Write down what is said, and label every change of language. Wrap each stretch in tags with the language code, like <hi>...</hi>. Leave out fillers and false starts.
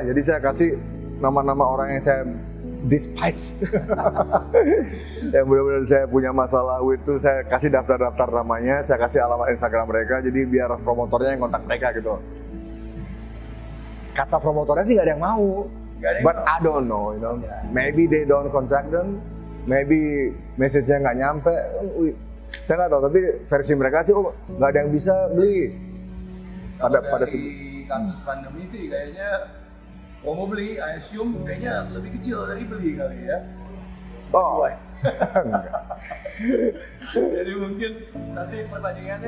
<id>Jadi saya kasih nama-nama orang yang saya despise, yang benar-benar saya punya masalah itu, saya kasih daftar-daftar namanya, saya kasih alamat Instagram mereka, jadi biar promotornya yang kontak mereka gitu. Kata promotornya sih nggak ada yang mau,</id> <en>but I don't know, you know, maybe they don't contact them,</en> <id>maybe message-nya nggak nyampe. Saya nggak tahu, tapi versi mereka sih nggak ada yang bisa beli. Pada kasus pandemi sih kayaknya mau beli,</id> <en>I assume</en> <id>kayaknya lebih kecil dari beli kali ya. Oh, jadi mungkin nanti pertandingannya</id>